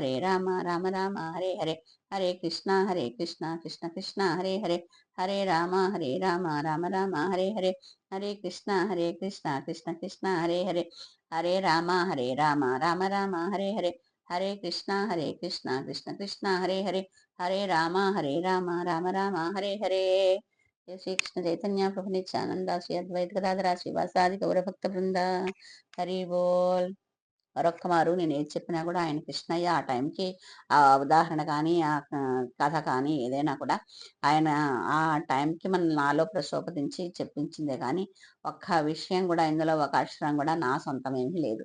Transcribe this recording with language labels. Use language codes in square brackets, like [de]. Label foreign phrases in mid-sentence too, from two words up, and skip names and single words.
[sa] రామ రామ హరే హరే, హరే కృష్ణ కృష్ణ కృష్ణ హరే హరే, హరే రామ రామ రామ హరే హరే, హరే కృష్ణ కృష్ణ కృష్ణ హరే హరే, హరే రామ రామ రామ హరే హరే, హరే కృష్ణ కృష్ణ కృష్ణ హరే హరే, హరే రామ రామ రామ హరే హరే. జయ శ్రీకృష్ణ చైతన్య ప్రభు నిత్యానంద శ్రీ అద్వైత గదాధర శ్రీవాసాది గౌరభక్త బృంద. హరి బోల్. [te] మరొక్క మారు నేను ఏది చెప్పినా కూడా ఆయన కృష్ణయ్య ఆ టైంకి ఆ ఉదాహరణ కానీ ఆ కథ కానీ ఏదైనా కూడా ఆయన ఆ టైంకి మన నాలో ప్రశోభతించి చెప్పించిందే కానీ ఒక్క విషయం కూడా ఇందులో ఒక అక్షరం కూడా నా సొంతం ఏమీ లేదు.